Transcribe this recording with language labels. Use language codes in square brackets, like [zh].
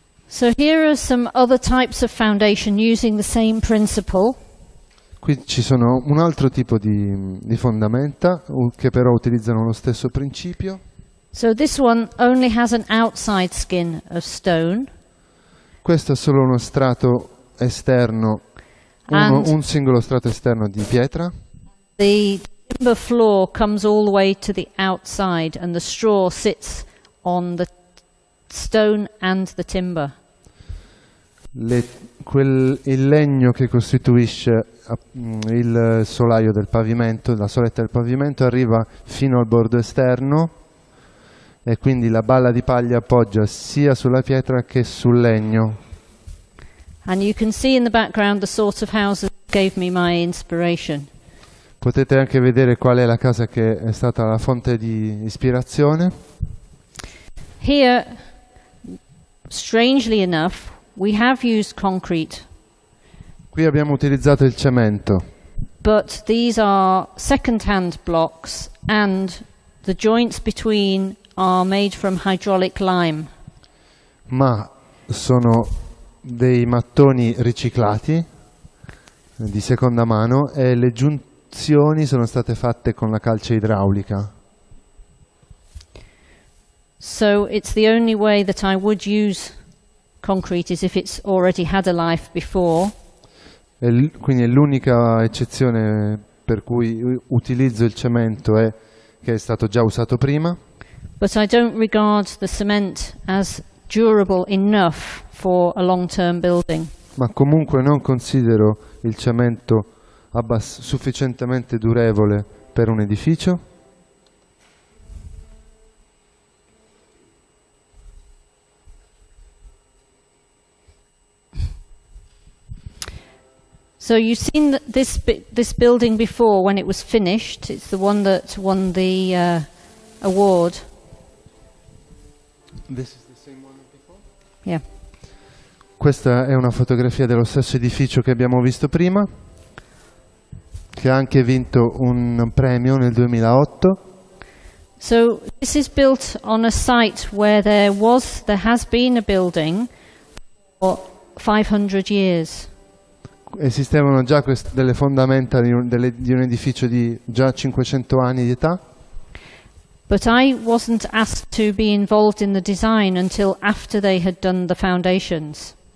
[en] So here are some other types of foundation using the same principle. [it] Qui ci sono un altro tipo di fondamenta che però utilizzano lo stesso principio. [en] So this one only has an outside skin of stone. [it] Questo è solo uno strato esterno, un singolo strato esterno di pietra. [en] The timber floor comes all the way to the outside and the straw sits on the stone and the timber. [it] Il legno che costituisce il solaio del pavimento, la soletta del pavimento, arriva fino al bordo esterno e quindi la balla di paglia appoggia sia sulla pietra che sul legno. [en] And you can see in the background the sort of houses that gave me my inspiration. [it] Potete anche vedere qual è la casa che è stata la fonte di ispirazione. [en] Here, strangely enough, we have used concrete [it] Qui abbiamo utilizzato il cemento, [en] but these are second-hand blocks and the joints between are made from hydraulic lime. [it] ma sono dei mattoni riciclati di seconda mano e le giunzioni sono state fatte con la calce idraulica. [en] So it's the only way that I would use concrete is if it's already had a life before. [it] Quindi è l'unica eccezione per cui utilizzo il cemento è che è stato già usato prima. [en] But I don't regard the cement as durable enough for a long-term building. [it] Ma comunque non considero il cemento sufficientemente durevole per un edificio. [en] So you've seen this building before when it was finished. It's the one that won the award. This is the same one before? Yeah. [it] Questa è una fotografia dello stesso edificio che abbiamo visto prima, che ha anche vinto un premio nel 2008. [en] So this is built on a site where there has been a building for 500 years. [it] Esistevano già delle fondamenta di un edificio di già 500 anni di età. [en] But I wasn't asked to be involved in the design until after they had done the foundations.